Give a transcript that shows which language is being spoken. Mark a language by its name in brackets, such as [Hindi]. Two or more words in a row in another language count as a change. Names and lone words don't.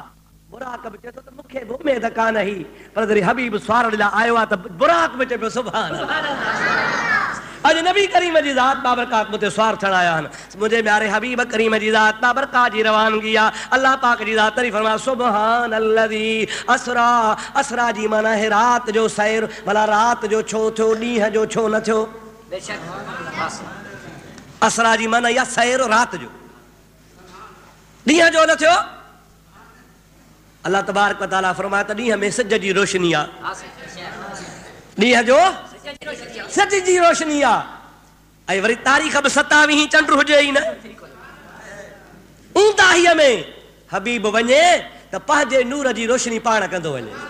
[Sindhi] बुराक बि चए थो त मूंखे बि उमेद कान हुई, पर जॾहिं हबीब स्वारण लाइ आयो आहे त बुराक बि चए पियो [Arabic] سبحان الله. [Sindhi] अॼु नबी करीम जी ज़ात बाबरकात मुते स्वार थियण आया आहिनि। मुंहिंजे प्यारे हबीब करीम जी ज़ात बाबरकात जी रवानगी आहे। अल्लाह पाक जी ज़ात तारीफ़ फरमाए [Arabic] سبحان الذي أسرى. [Sindhi] असरा जी माना है रात जो सैर। भला रात जो छो थियो, ॾींहं जो छो न थियो? असरा जी माना या सैर रात जो, ॾींहं जो न थियो। अल्लाह [Arabic] تبارک وتعالى [Sindhi] फरमाए त ॾींहं में सिज जी रोशनी आहे, ॾींहं जो सिज जी रोशनी आहे। ऐं वरी तारीख़ बि 27 चंड हुजे ई न। ऊंदाहीअ में हबीब वञे त पंहिंजे नूर जी रोशनी पाण कंदो वञे।